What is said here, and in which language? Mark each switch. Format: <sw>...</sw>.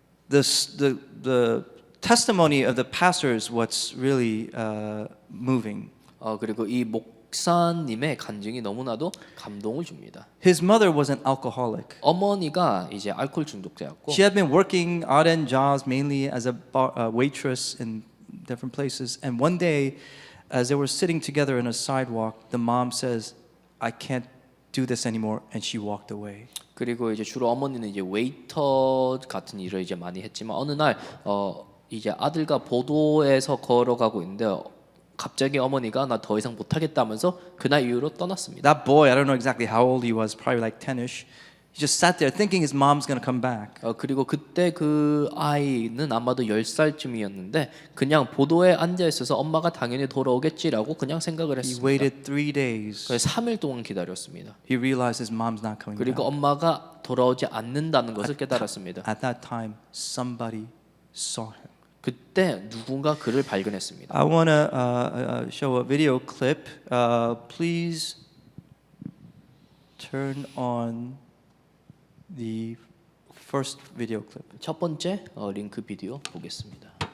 <en>The testimony of the pastor is what's really moving.</en> <ko>그리고 이 목사님의 간증이 너무나도 감동을 줍니다.</ko> <en>His mother was an alcoholic.</en> <ko>어머니가 이제 알코올 중독자였고</ko> <en>She had been working odd-end jobs mainly as a waitress in different places. And one day, as they were sitting together in a sidewalk, the mom says, "I can't do this anymore," and she walked away.</en> <ko>그리고 이제 주로 어머니는 이제 웨이터 같은 일을 이제 많이 했지만 어느 날 이제 아들과 보도에서 걸어가고 있는데 갑자기 어머니가 나 더 이상 못하겠다면서 그날 이후로 떠났습니다.</ko> <en>That boy, I don't know exactly how old he was, probably like 10ish. He just sat there thinking his mom's going to come back.</en> <ko>그리고 그때 그 아이는 아마도 10살쯤이었는데 그냥 보도에 앉아 있어서 엄마가 당연히 돌아오겠지라고 그냥 생각을 했습니다.</ko> <en>waited 3 days.</en> <ko>그래서 3일 동안 기다렸습니다.</ko> <en>He realized his mom's not coming</en> <ko>그리고</ko> <en>back.</en> <ko>엄마가 돌아오지 않는다는 것을 깨달았습니다.</ko> <en>At that time, somebody saw him.</en> <ko>그때 누군가 그를 발견했습니다.</ko> <en>I want to show a video clip. Please turn on the first video clip.</en> <ko>첫 번째 링크 비디오 보겠습니다.</ko>